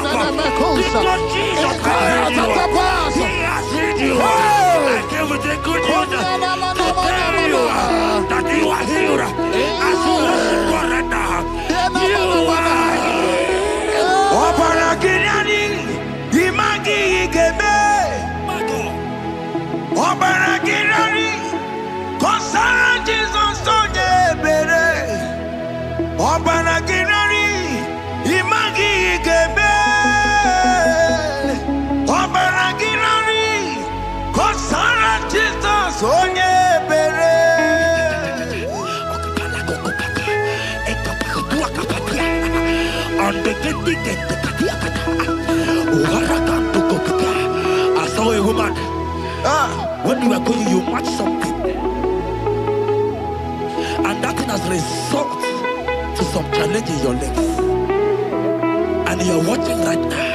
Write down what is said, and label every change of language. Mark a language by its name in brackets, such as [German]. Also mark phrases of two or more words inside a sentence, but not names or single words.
[English] Because Jesus has healed you. He has healed you. I came with the good news to tell you that you are healed. As you worship God right now, you are healed. [Gusii] Obaragirani, imagi igebe. [English] My God. [Gusii] Obaragirani, kosara Jesus onye ebere. Obaragirani, imagi igebe. Obaragirani, kosara Jesus onye ebere. [English] I saw a woman. When you were going, you match something, and that thing has resulted to some challenge in your legs, and you're watching right now.